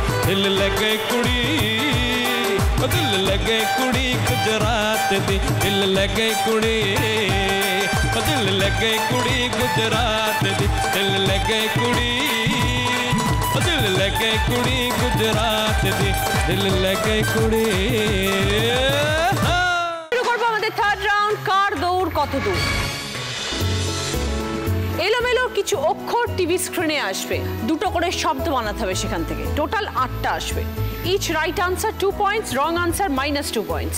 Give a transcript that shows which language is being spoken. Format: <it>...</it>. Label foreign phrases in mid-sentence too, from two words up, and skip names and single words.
<pa>ਦਿਲ ਲੱਗੇ ਕੁੜੀ ਦਿਲ ਲੱਗੇ ਕੁੜੀ ਗੁਜਰਾਤ ਦੀ। ਦਿਲ ਲੱਗੇ ਕੁੜੀ ਦਿਲ ਲੱਗੇ ਕੁੜੀ ਗੁਜਰਾਤ ਦੀ। ਦਿਲ ਲੱਗੇ ਕੁੜੀ ਦਿਲ ਲੱਗੇ ਕੁੜੀ ਗੁਜਰਾਤ ਦੀ। ਦਿਲ ਲੱਗੇ ਕੁੜੀ।</pa> <bn>শুরু করবো আমাদের</bn> <en>third round,</en> <bn>কার দৌড় কত দূর। এলোমেলো কিছু অক্ষর</bn> <en>TV screen</en> <bn>আসবে, দুটো করে শব্দ বানাতে হবে সেখান থেকে। টোটাল 8টা আসবে।</bn> <en>Each right answer 2 points, wrong answer -2 points.</en>